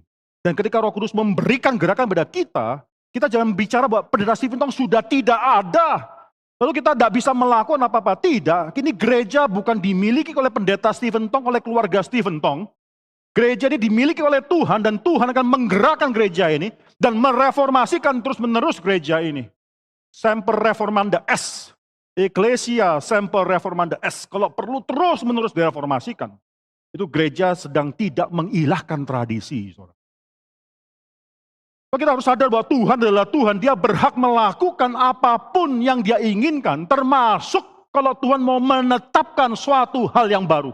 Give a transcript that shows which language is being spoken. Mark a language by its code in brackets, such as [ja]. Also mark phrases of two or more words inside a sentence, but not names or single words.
[id] Dan ketika Roh Kudus memberikan gerakan pada kita jangan bicara bahwa Pendeta Stephen Tong sudah tidak ada. Lalu kita tidak bisa melakukan apa-apa. Tidak. Kini gereja bukan dimiliki oleh Pendeta Stephen Tong, oleh keluarga Stephen Tong. Gereja ini dimiliki oleh Tuhan dan Tuhan akan menggerakkan gereja ini dan mereformasikan terus-menerus gereja ini. [la] Semper reformanda est. Ecclesia semper reformanda est. [id] Kalau perlu terus-menerus direformasikan. Itu gereja sedang tidak mengilahkan tradisi. Kita harus sadar bahwa Tuhan adalah Tuhan. Dia berhak melakukan apapun yang dia inginkan. Termasuk kalau Tuhan mau menetapkan suatu hal yang baru.